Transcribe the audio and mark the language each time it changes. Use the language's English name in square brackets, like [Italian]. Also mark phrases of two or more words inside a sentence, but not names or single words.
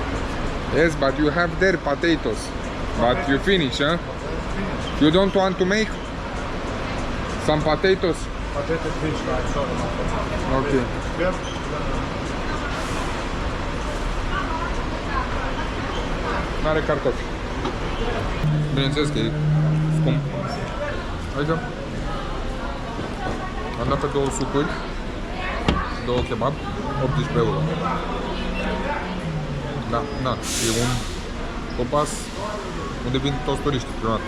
[English] Yes, but you have there potatoes. But you finish, huh? You don't want to make some potatoes? Potato fish, right? Sorry. Okay. Yep. [Romanian] N-are cartofi. Bineînțeles că e scump. Aici am dat pe 2 supuri, 2 kebab, 18 euro. Da, da, e un popas unde vin toți turiștii prima dată.